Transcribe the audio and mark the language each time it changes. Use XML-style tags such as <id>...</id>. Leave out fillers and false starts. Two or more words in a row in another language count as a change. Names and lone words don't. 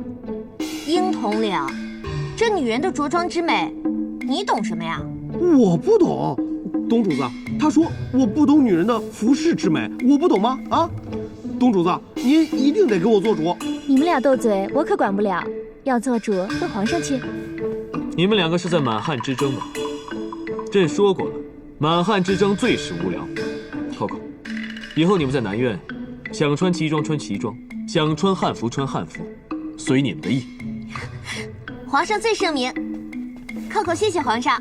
<zh>鷹統領，這女人的着裝之美，你懂什麼呀？我不懂。董主子，他說我不懂女人的服飾之美，我不懂嗎？啊，董主子，您一定得給我做主。你們倆鬥嘴，我可管不了。要做主，跟皇上去。你們兩個是在滿漢之爭吧？朕說過了，滿漢之爭最是無聊。扣扣，以後你們在南苑，想穿旗裝穿旗裝，想穿漢服穿漢服，隨你們的意。皇上最聖明。扣扣，謝謝皇上。</zh>